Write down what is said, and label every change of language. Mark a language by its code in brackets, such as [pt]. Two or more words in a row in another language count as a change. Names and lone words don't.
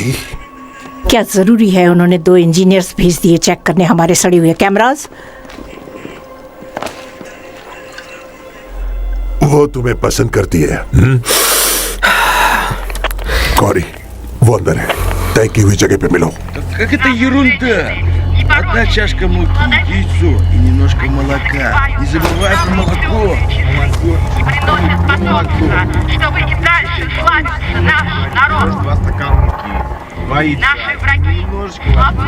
[hi] क्या जरूरी है उन्होंने 2 इंजीनियर्स भेज दिए चेक करने हमारे सड़े हुए कैमरास? वो तुम्हें पसंद करती है। गौरी, वो अंदर है। तय की हुई जगह पे मिलो। [ru] Как это ерунда? Одна чашка муки, яйцо и немножко молока. Не забывай про молоко. И приносят потомство, чтобы и дальше славился наш народ. 2 стакана муки. 2 яйца. Наши враги Немножечко слабы и